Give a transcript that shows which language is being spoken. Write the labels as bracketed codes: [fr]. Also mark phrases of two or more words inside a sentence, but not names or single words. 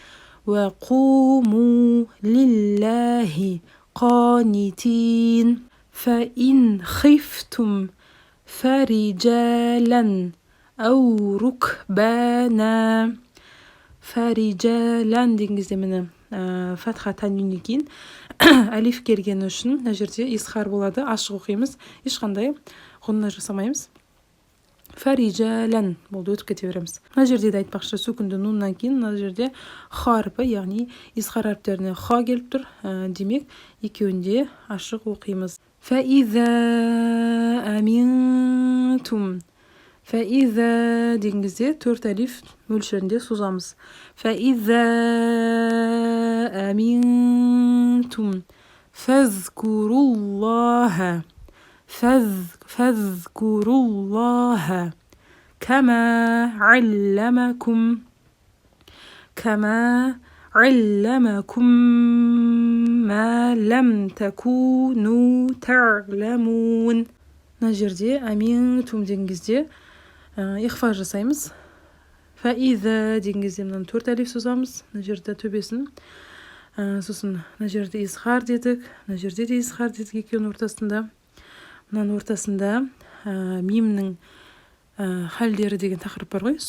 [ar] وقوموا لله قانتين فإن خفتم فرجالا أو ركبانا فرجالا [kk] дегенде міне фатха танвиннен кейін алиф келгені үшін мына жерде изхар болады, ашық оқимыз, ешқандай ғұнна жасамаймыз. Фарижалан болды, өтіп кете береміз. Мына жерде де айтпақшы, сүкінді нуннан кейін мына жерде ха харпі, яғни изхар әріптеріне ха келіп тұр, демек екеуінде ашық оқимыз. [ar] فإذا أمنتم. [kk] Фаиза деген кезде 4 алиф мөлшерінде созамыз. [ar] فإذا أمنتم فاذكروا الله كما علمكم ما لم تكونوا تعلمون. [kk] мына жерде аминтум деген кезде ихфа жасаймыз. Фаиза деген кезде мынаны 4 алиф созамыз, мына жерде төбесін. Сосын мына жерде изхар дедік, мына жерде де изхар дедік, екеуінің ортасында. Мынаның ортасында мимнің халдері деген тақырып бар ғой.